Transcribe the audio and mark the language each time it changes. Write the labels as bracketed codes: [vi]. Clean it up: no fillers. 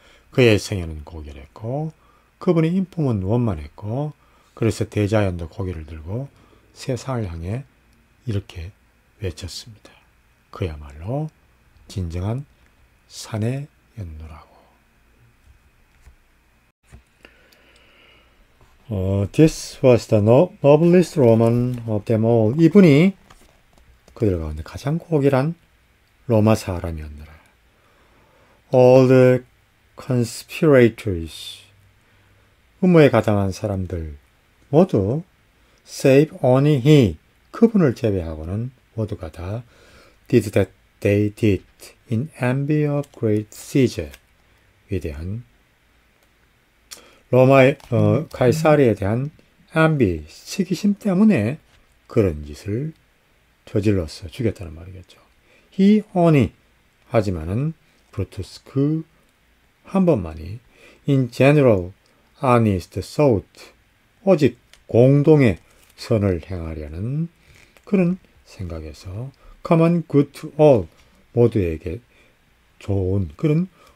[ko] 그의 생애는 고결했고 그분의 인품은 원만했고 그래서 대자연도 고개를 들고 세상을 향해 이렇게 외쳤습니다. 그야말로 진정한 산의 연노라고. [en] This was the noblest Roman of them all. [ko] 이분이 그들 가운데 가장 고결한 로마 사람이었노라. [en] All the conspirators. [ko] 음모에 가담한 사람들 모두 [en] save only he. [ko] 그분을 제외하고는 모두가 다 [en] did that they did in envy of great Caesar. [ko] 위대한 로마의 카이사리에 대한 envy, 시기심 때문에 그런 짓을 저질러서 죽였다는 말이겠죠. [en] He only [ko] 하지만은 브루투스 그 한 번만이 [en] in general honest thought [ko] 오직 공동의 선을 행하려는 그런 생각에서 [en] common good to all [ko] 모두에게 좋은 그런